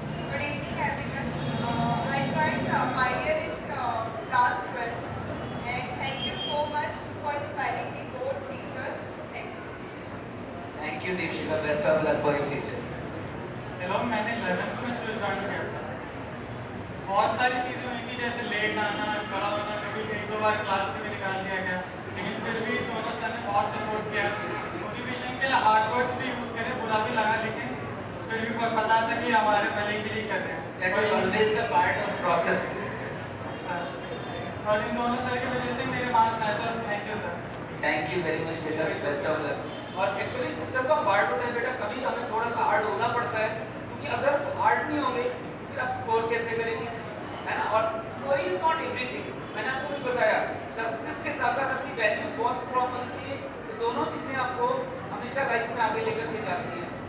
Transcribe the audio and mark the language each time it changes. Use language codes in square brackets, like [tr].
[en] Good evening, everyone. I joined Pioneer in class 12, and thank you so much for inspiring me, both teachers. Thank you. Thank you, Deepshikha. Best of luck for your future. [hi] Hello, मैंने 11th में जो join किया था, बहुत सारी चीज़ें हुई कि जैसे लेट आना, खड़ा होना, कभी एक दो बार क्लास में भी निकाल दिया गया, लेकिन फिर भी दोनों सर ने बहुत सपोर्ट किया। मोटिवेशन के लिए हार्ड वर्ड्स भी यूज़ करे, बुरा भी लगा, लेकिन फिर भी पता था कि हमारे भले के लिए कर रहे हैं। [en] That was always the part of process. [hi] और इन दोनों सर की वजह से मेरे मार्क्स आए, तो thank you sir. [en] Thank you very much, beta. Best of luck. [hi] और एक्चुअली सिस्टम का पार्ट होता है बेटा, कभी हमें थोड़ा सा हार्ड होना पड़ता है, क्योंकि अगर हार्ड नहीं होंगे फिर आप स्कोर कैसे करेंगे, है ना। और [en] scoring is not everything, [hi] मैंने आपको भी बताया, सक्सेस के साथ साथ अपनी वैल्यूज बहुत स्ट्रॉन्ग होनी चाहिए, तो दोनों चीज़ें आपको हमेशा लाइफ में आगे लेकर के जाती हैं।